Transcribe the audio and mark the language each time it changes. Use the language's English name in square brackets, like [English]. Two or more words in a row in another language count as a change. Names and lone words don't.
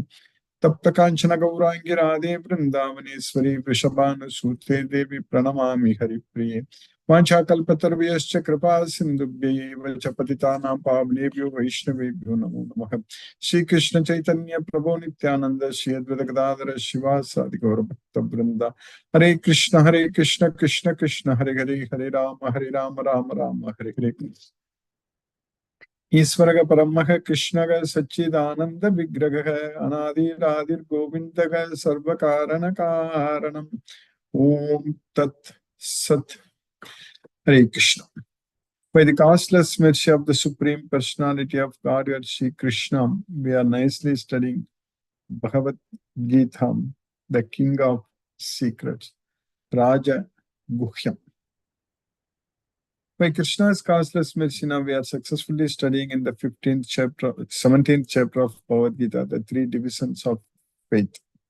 [Sanskrit] तप्त कांचन गौरांगी राधे वृंदावनेश्वरी वृषभानुसूते देवी प्रणमामि हरिप्रिये। वाञ्छाकल्पतरुभ्यश्च कृपा सिन्धुभ्यैव च पतितानां पावनेभ्यो वैष्णवेभ्यो नमो नमः। श्री कृष्ण चैतन्य प्रभो नित्यानंद श्री अद्वैत गदाधर शिवासादि गौर भक्त वृंदा। हरे कृष्ण कृष्ण कृष्ण हरे हरे हरे राम राम राम हरे हरे। ईश्वर परम कृष्ण सच्चिदानंद विग्रह अनादिरादिर गोविंद सर्व कारण कारणम। ओम तत् सत। हरे कृष्ण। [English] By the costless mercy of the Supreme Personality of Godhead, Sri Krishna, we are nicely studying Bhagavad Gita, the King of Secrets, Raja Guhyam. By Krishna's costless mercy, now we are successfully studying in the 15th chapter, 17th chapter of Bhagavad Gita, the three divisions of faith.